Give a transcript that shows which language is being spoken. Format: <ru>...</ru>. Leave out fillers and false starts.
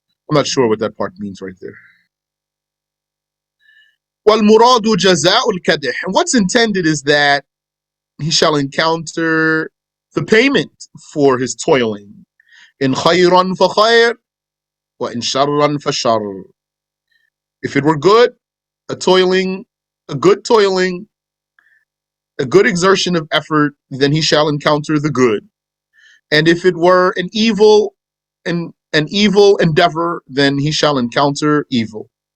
<en>I'm not sure what that part means right there.</en> <ar>وَالْمُرَادُ جَزَاءُ الْكَدِحِ,</ar> <en>and what's intended is that he shall encounter the payment for his toiling.</en> <ar>In خَيْرًا فَخَيْرٌ وَإِن شَرًّا فَشَرٌ.</ar> <en>If it were good, a good toiling, a good exertion of effort, then he shall encounter the good. And if it were an evil endeavor, then he shall encounter evil.</en>